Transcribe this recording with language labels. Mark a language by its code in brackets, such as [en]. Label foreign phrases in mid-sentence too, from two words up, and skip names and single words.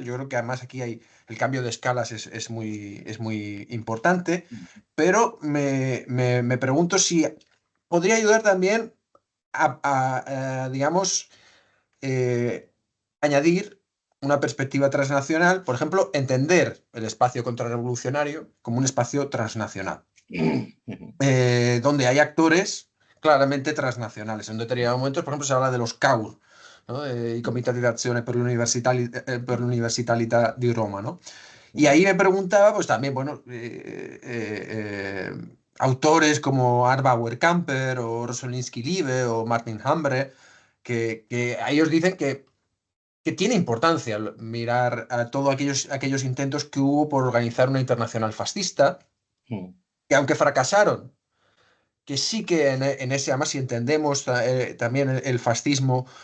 [es] Yo creo que además aquí el cambio de escalas es muy importante, pero me pregunto si podría ayudar también digamos, añadir una perspectiva transnacional, por ejemplo, entender el espacio contrarrevolucionario como un espacio transnacional, donde hay actores claramente transnacionales. En determinados momentos, por ejemplo, se habla de los CAUR, ¿no?, [it] i Comitati d'Azione per l'Universalità di Roma, [es] ¿no? Y ahí me preguntaba, pues también, bueno, autores como Arbauer Camper o Rosolinsky Liebe o Martin Hambre, que ellos dicen que tiene importancia mirar a todos aquellos intentos que hubo por organizar una internacional fascista, que aunque fracasaron, que sí que en ese, además, si entendemos también el fascismo